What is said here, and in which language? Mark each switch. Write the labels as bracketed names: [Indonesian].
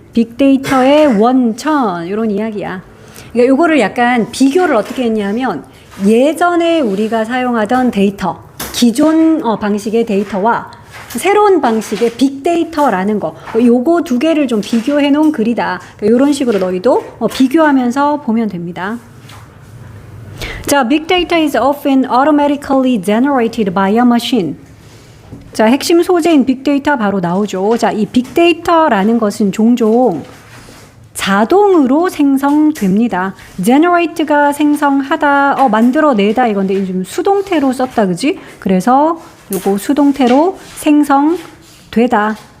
[Korean] 빅데이터의 원천, 이런 이야기야. 그러니까 요거를 약간 비교를 어떻게 했냐면, 예전에 우리가 사용하던 데이터, 기존 방식의 데이터와 새로운 방식의 빅데이터라는 거, 요거 두 개를 좀 비교해 놓은 글이다. 그러니까 이런 식으로 너희도 비교하면서 보면 됩니다. [English] 자, big data is often automatically generated by a machine. [Korean] 자, 핵심 소재인 빅데이터 바로 나오죠. 자, 이 빅데이터라는 것은 종종 자동으로 생성됩니다. generate가 생성하다, 만들어내다 이건데 좀 수동태로 썼다, 그지? 그래서 요거 수동태로 생성되다.